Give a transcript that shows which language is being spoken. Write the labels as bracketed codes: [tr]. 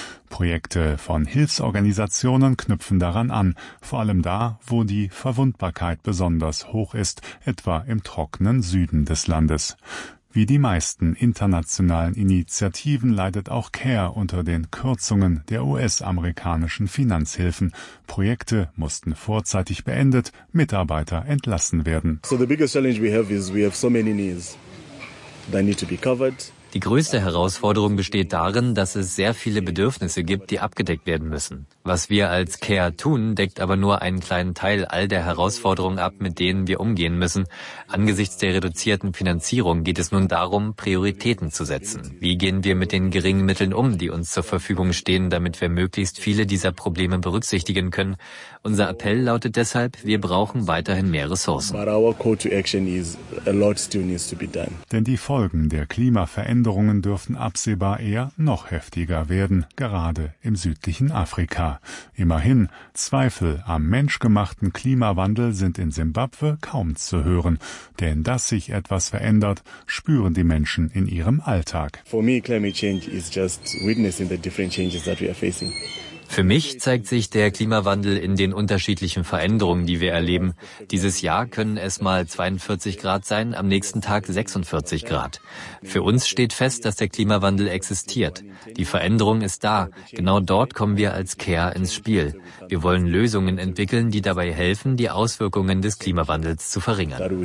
[de] Projekte von Hilfsorganisationen knüpfen daran an, vor allem da, wo die Verwundbarkeit besonders hoch ist, etwa im trockenen Süden des Landes. Wie die meisten internationalen Initiativen leidet auch CARE unter den Kürzungen der US-amerikanischen Finanzhilfen. Projekte mussten vorzeitig beendet, Mitarbeiter entlassen werden. [en] So the biggest challenge we have is we have so many needs that need to be covered. [de] Die größte Herausforderung besteht darin, dass es sehr viele Bedürfnisse gibt, die abgedeckt werden müssen. Was wir als CARE tun, deckt aber nur einen kleinen Teil all der Herausforderungen ab, mit denen wir umgehen müssen. Angesichts der reduzierten Finanzierung geht es nun darum, Prioritäten zu setzen. Wie gehen wir mit den geringen Mitteln um, die uns zur Verfügung stehen, damit wir möglichst viele dieser Probleme berücksichtigen können? Unser Appell lautet deshalb, wir brauchen weiterhin mehr Ressourcen. [en] But our call to action is a lot still needs to be done. [de] Denn die Folgen der Klimaveränderungen dürften absehbar eher noch heftiger werden, gerade im südlichen Afrika. Immerhin, Zweifel am menschgemachten Klimawandel sind in Simbabwe kaum zu hören. Denn dass sich etwas verändert, spüren die Menschen in ihrem Alltag. [en] For me, climate change is just witnessing the different changes that we are facing. [de] Für mich zeigt sich der Klimawandel in den unterschiedlichen Veränderungen, die wir erleben. Dieses Jahr können es mal 42 Grad sein, am nächsten Tag 46 Grad. Für uns steht fest, dass der Klimawandel existiert. Die Veränderung ist da. Genau dort kommen wir als CARE ins Spiel. Wir wollen Lösungen entwickeln, die dabei helfen, die Auswirkungen des Klimawandels zu verringern.